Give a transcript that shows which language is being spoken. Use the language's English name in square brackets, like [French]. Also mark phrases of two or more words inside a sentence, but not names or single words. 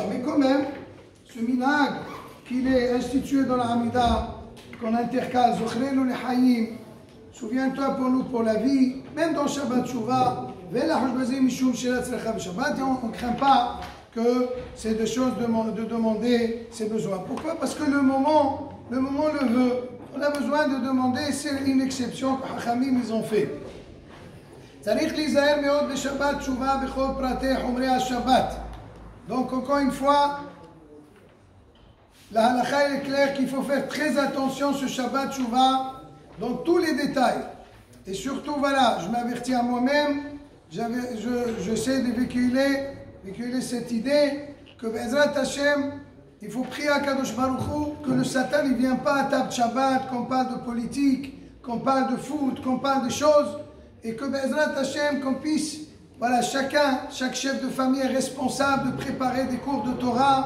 [French] Mais quand même, ce minhag qu'il est institué dans la Hamida, qu'on intercale, [Hebrew] זכרנו לחיים, [French] souviens-toi pour nous pour la vie, même dans Shabbat Shuvah, et on ne craint pas que c'est des choses de demander ses besoins. Pourquoi? Parce que le moment le veut. On a besoin de demander, c'est une exception que Hachamim ils ont fait. [Hebrew] צריך להיזהר מאוד בשבת תשובה בכל פרטי חומרי השבת. [French] Donc encore une fois, la halakha est claire qu'il faut faire très attention ce Shabbat Tchouva dans tous les détails. Et surtout, voilà, je m'avertis à moi-même, j'essaie de véhiculer cette idée que [Hebrew] בעזרת השם, [French] il faut prier à [Hebrew] קדוש ברוך הוא [French] que le Satan ne vienne pas à table Shabbat, qu'on parle de politique, qu'on parle de foot, qu'on parle de choses, et que [Hebrew] בעזרת השם, [French] qu'on puisse, voilà, chaque chef de famille est responsable de préparer des cours de Torah.